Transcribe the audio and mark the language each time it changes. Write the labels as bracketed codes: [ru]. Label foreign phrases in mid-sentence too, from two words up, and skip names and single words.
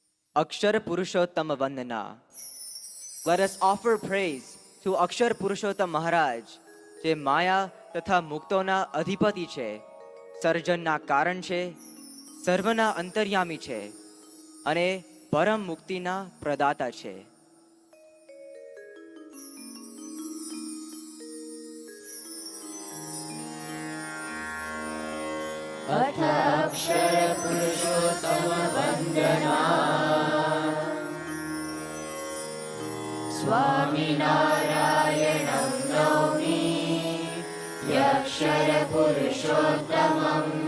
[en] Akshara Purushottam Vandana. Let us offer praise to Akshar Purushottam Maharaj, [gu] જે માયા તથા મુક્તોના અધિપતિ છે, સર્જનના કારણ છે, સર્વના અંતર્યામી છે અને પરમ મુક્તિના પ્રદાતા છે. [sa] अथ अक्षर पुरुषोत्तम वन्दना स्वामिनारायणं नौमि यक्षर पुरुषोत्तमं